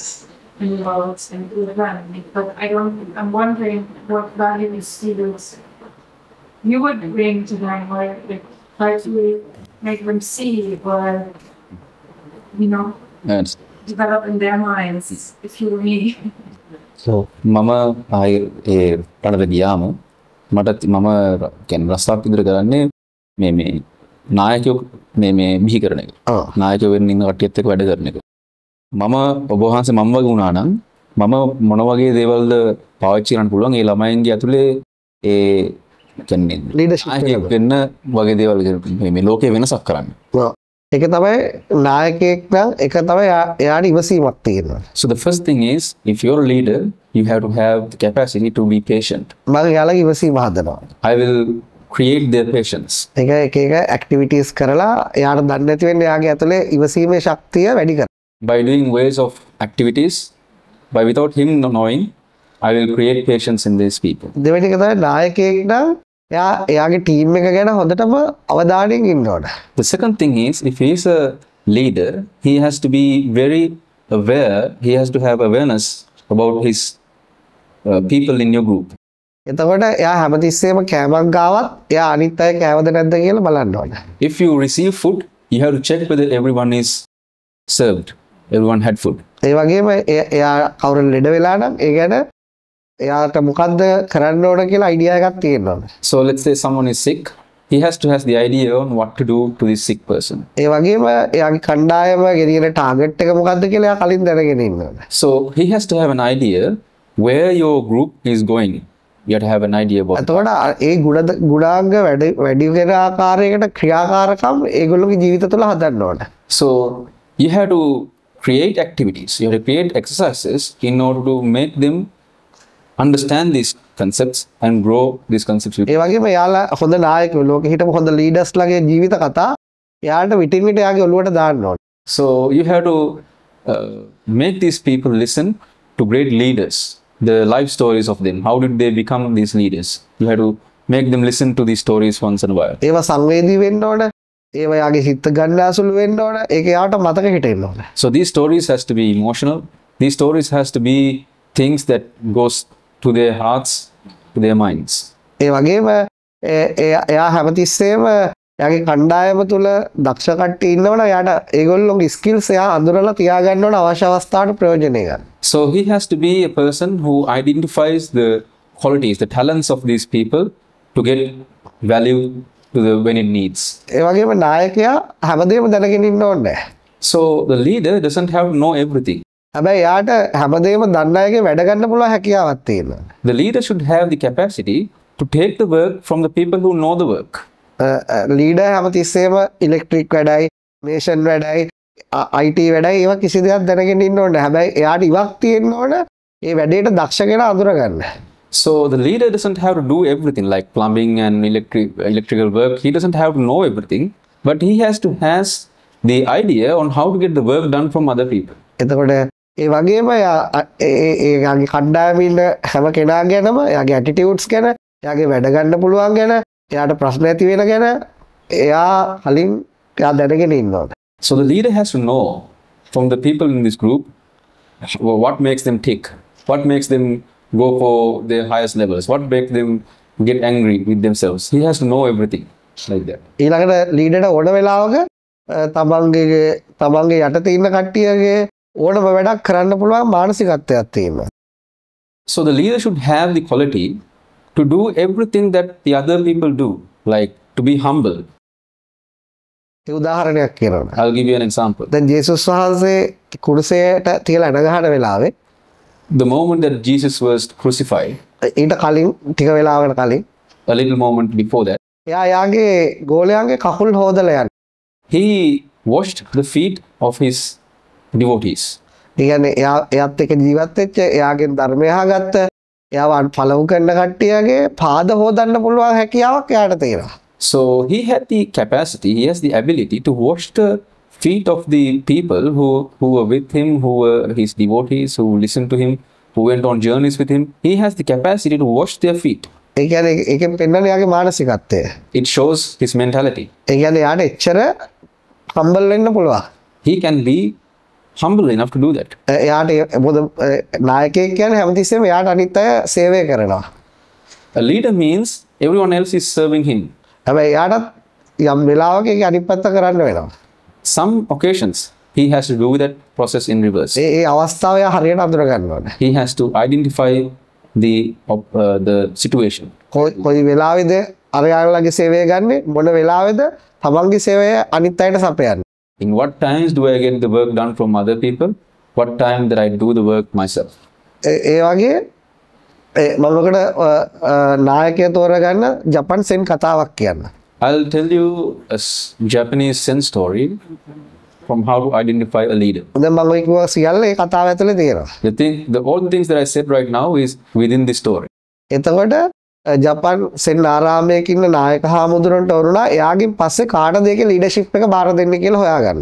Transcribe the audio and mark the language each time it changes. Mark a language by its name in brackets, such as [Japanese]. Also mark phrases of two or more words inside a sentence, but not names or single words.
[English] In the world and do the brand. But I'm wondering what values you would bring to them or like try to make them see or Yes. develop in their minds if you were me. so [Sinhala] මම ආය ඒ පඩට ගියාම මට මම කියන්නේ රස්සාවක් විතර කරන්නේ මේ නායකයෝ මේ බිහි කරන එක. නායකයෝ වෙන්න ඉන්න කට්ටියත් එක්ක වැඩ කරන එක. මම ඔබ වහන්සේ මම වගේ වුණා නම් මම මොන වගේ දේවල්ද පාවිච්චි කරන්න පුළුවන් ඒ ළමයින්ගේ ඇතුලේ ඒ කියන්නේ leadership නායකයෙක් වෙන්න වගේ දේවල් මේ ලෝකේ වෙනසක් කරන්න. ඒක තමයි නායකයෙක් නම් ඒක තමයි එයාට ඉවසීමක් තියෙනවා. [English] So the first thing is if you're a leader you have to have the capacity to be patient. [Sinhala] මම එයාලගේ ඉවසීම හදනවා. [English] I will create their patience. [Sinhala] ඒක එක activities කරලා එයාට දන්නේ නැති වෙන්නේ එයාගේ ඇතුලේ ඉවසීමේ ශක්තිය වැඩි කරනවා. [English] By doing ways of activities, by without him knowing, I will create patience in these people. [Sinhala] දෙවෙනි එක තමයි නායකයෙක් නම් එයාගේ ටීම් එක ගැන හොඳටම අවධානයෙන් ඉන්න ඕන. [English] The second thing is, if he is a leader, he has to be very aware, he has to have awareness about his people in your group. [Sinhala] එතකොට එයා හැමතිස්සෙම කෑමක් ගාවත් එයා අනිත් අය කෑවද නැද්ද කියලා බලන්න ඕන. [English] If you receive food, you have to check whether everyone is served, everyone had food. [Sinhala] ඒ වගේම එයා කවුරු ලෙඩ වෙලා නම් ඒ ගැන එයාට මොකද්ද කරන්න ඕන කියලා අයිඩියා එකක් තියෙන්න ඕන. [English] So let's say someone is sick, he has to have the idea on what to do to this sick person. [Sinhala] ඒ වගේම එයාගේ කණ්ඩායම ගෙනියන ටාගට් එක මොකද්ද කියලා එයා කලින් දැනගෙන ඉන්න ඕන. [English] So he has to have an idea where your group is going. You have to have an idea about it. [Sinhala] එතකොට ඒ ගුණාංග වැඩි වෙන ආකාරයකට ක්‍රියාකාරකම් ඒගොල්ලෝගේ ජීවිත තුළ හදන්න ඕන. [English] So you have to create activities, you have to create exercises in order to make them understand these concepts and grow these concepts. [Sinhala] ඒ වගේම යාලා හොඳ නායකයෝ ලෝකෙ හිටපු හොඳ ලීඩර්ස් ලගේ ජීවිත කතා යාට විටින් විට යාගේ ඔළුවට දාන්න ඕන. [English] So you have to make these people listen to great leaders, the life stories of them. How did they become these leaders? You have to make them listen to these stories once in a while. [Sinhala] ඒවා සංවේදී වෙන්න ඕන. ඒවා යාගේ හිත ගන්න ඇසුළු වෙන්න ඕන. ඒක යාට මතක හිටින්න ඕන. [English] So these stories has to be emotional. These stories has to be things that goes to their hearts, to their minds. [Sinhala] ඒ වගේම එයා හැමතිස්සෙම එයාගේ කණ්ඩායම තුල දක්ෂ කට්ටිය ඉන්නවනම් එයාට ඒගොල්ලෝගේ ස්කිල්ස් එයා අඳුරලා තියාගන්න ඕන අවශ්‍ය අවස්ථාවට ප්‍රයෝජනෙ ගන්න. [English] So he has to be a person who identifies the qualities, the talents of these people to get value to the when it needs. [Sinhala] ඒ වගේම නායකයා හැමදේම දැනගෙන ඉන්න ඕනේ. [English] So the leader doesn't have to know everything. [Sinhala] හැබැයි යාට හැමදේම දන්න අයගේ වැඩ ගන්න පුළුවන් හැකියාවක් තියෙනවා. [English] The leader should have the capacity to take the work from the people who know the work. [Sinhala] ලීඩර් හැමතිස්සෙම ඉලෙක්ට්‍රික් වැඩයි, මේෂන් වැඩයි, IT වැඩයි ඒවා කිසි දෙයක් දැනගෙන ඉන්න ඕනේ. හැබැයි එයාට ඉවක් තියෙන්න ඕන ඒ වැඩේට දක්ෂ කෙනා අඳුර ගන්න. [English] So the leader doesn't have to do everything like plumbing and electrical work. He doesn't have to know everything, but he has to has the idea on how to get the work done from other people. [Sinhala] එතකොට ඒ වගේම එයාගේ කණ්ඩායමේ ඉන්න හැම කෙනා ගැනම එයාගේ ඇටිටියුඩ්ස් ගැන, එයාගේ වැඩ ගන්න පුළුවන් ගැන, එයාට ප්‍රශ්න ඇති වෙන ගැන එයා කලින් එයා දැනගෙන ඉන්න ඕනේ. [English] So the leader has to know from the people in this group what makes them tick, what makes them go for their highest levels, what makes them get angry with themselves. He has to know everything like that. [Sinhala] ඊළඟට ලීඩර්ට ඕන වෙලාවක තමන්ගේ යටතේ ඉන්න කට්ටියගේ ඕනම වැඩක් කරන්න පුළුවන් මානසිකත්වයක් තියෙනවා. [English] So the leader should have the quality to do everything that the other people do, like to be humble. [Sinhala] ඒ උදාහරණයක් කියනවා. [English] I'll give you an example. [Sinhala] දැන් ජේසුස් වහන්සේ කුරුසයට තියලා එන ගහන වෙලාවේ [English] The moment that Jesus was crucified, [Sinhala] ඊට කලින් ටික වෙලාවකට කලින් [English] a little moment before that, [Sinhala] එයා යාගේ ගෝලයන්ගේ කකුල් හොදලා යනවා. [English] he washed the feet of his devotees. [Sinhala] ඒ කියන්නේ එයාත් එක්ක ජීවත් වෙච්ච එයාගෙන් ධර්මය අහගත්ත එයාව ෆලෝ කරන කට්ටියගේ පාද හොදන්න පුළුවන් හැකියාවක් එයාට තියෙනවා. [English] So he had the capacity, he has the ability to wash the feet of the people who were with him, who were his devotees, who listened to him, who went on journeys with him. He has the capacity to wash their feet. [Sinhala] ඒ කියන්නේ ඒකෙන් පෙන්වන්නේ එයාගේ මානසිකත්වය. [English] It shows his mentality. [Sinhala] ඒ කියන්නේ එයාට එච්චර හම්බල් වෙන්න පුළුවන්. [English] He can be humble enough to do that. [Sinhala] එයාට මොකද නායකයෙක් කියන්නේ හැමතිස්සෙම එයාට අනිත් අය සේවය කරනවා. [English] A leader means everyone else is serving him. [Sinhala] හැබැයි එයාටත් යම් වෙලාවක ඒක අනිත් පැත්ත කරන්න වෙනවා. [English] Some occasions he has to do that process in reverse. [Sinhala] ඒ අවස්ථාව එයා හරියට අඳුර ගන්න ඕනේ. [English] He has to identify the situation. [Sinhala] කොයි වෙලාවේද අරයාලගේ සේවය ගන්නෙ මොන වෙලාවේද තමන්ගේ සේවය අනිත් අයට සපයන්නේ. [English] In what times do I get the work done from other people? What time that I do the work myself? [Sinhala] ඒ වගේ මම ඔකට නායකයා තෝරගන්න ජපන් සෙන් කතාවක් කියන්න. [English] I'll tell you a Japanese Zen story from how to identify a leader. [Sinhala] දැන් මම ඔය කිව්වා සියල්ල ඒ කතාව ඇතුලේ තියෙනවා. [English] All the things that I said right now is within this story. [Sinhala] එතකොට ජපන් සෙන් ආරාමයක ඉන්න නායක හාමුදුරන්ට වරුණා එයාගෙන් පස්සේ කාටද ඒකේ ලීඩර්ෂිප් එක බාර දෙන්නේ කියලා හොයාගන්න.